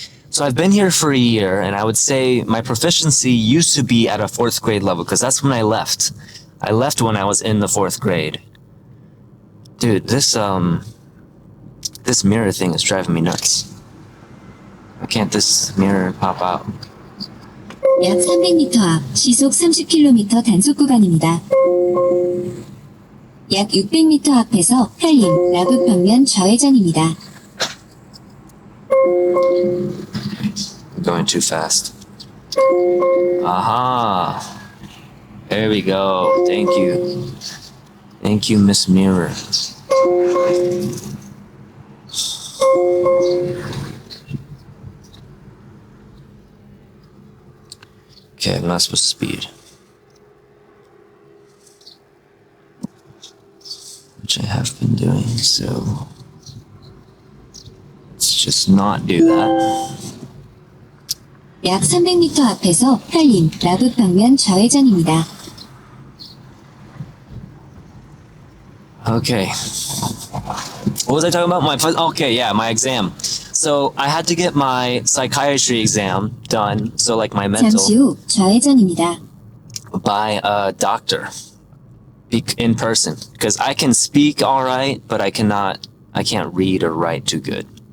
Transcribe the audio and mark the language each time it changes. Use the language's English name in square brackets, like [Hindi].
[English] So I've been here for a year, and I would say my proficiency used to be at a 4th grade level, because that's when I left. I left when I was in the 4th grade. Dude, this mirror thing is driving me nuts. Why can't this mirror pop out? [Korean] 약 300m 앞 시속 30km 단속 구간입니다. 약 600m 앞에서 살림, 라북 방면 좌회전입니다. [English] I'm going too fast. Aha! There we go. Thank you. Thank you, Miss Mirror. Okay, I'm not supposed to speed. Which I have been doing, so let's just not do that. [Korean] 약 300m 앞에서 살림, 라북 방면 좌회전입니다. [English] Okay. What was I talking about? My exam. So I had to get my psychiatry exam done, so like my [Korean] 잠시 [English] mental, [Korean] 후 좌회전입니다. [English] by a doctor in person, because I can speak all right, but I can't read or write too good.